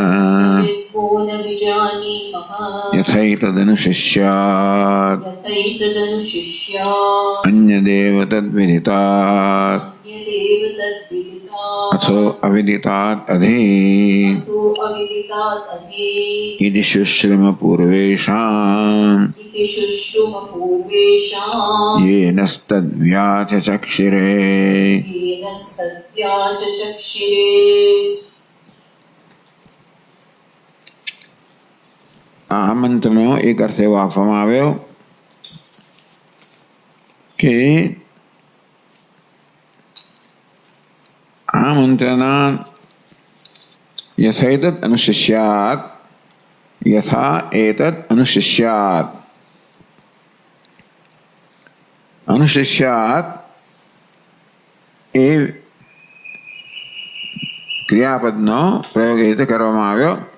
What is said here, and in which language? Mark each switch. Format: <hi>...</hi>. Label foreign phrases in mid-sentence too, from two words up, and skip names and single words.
<sa>यथैतदनुशिष्यात् अन्यदेव तद्विदितात् अथो अविदितात् अधे इति शुश्रुम पूर्वेषाम् येनस्तद्व्याचचक्षिरे।</sa> <gu>આ મંત્રનો એક અર્થ એવો આપવામાં આવ્યો કે આ મંત્રના</gu> <sa>યથા એતદ અનુશિષ્યાત યથા એતદ અનુશિષ્યાત અનુશિષ્યાત</sa> <gu>એ ક્રિયાપદનો પ્રયોગ એ રીતે કરવામાં આવ્યો।</gu>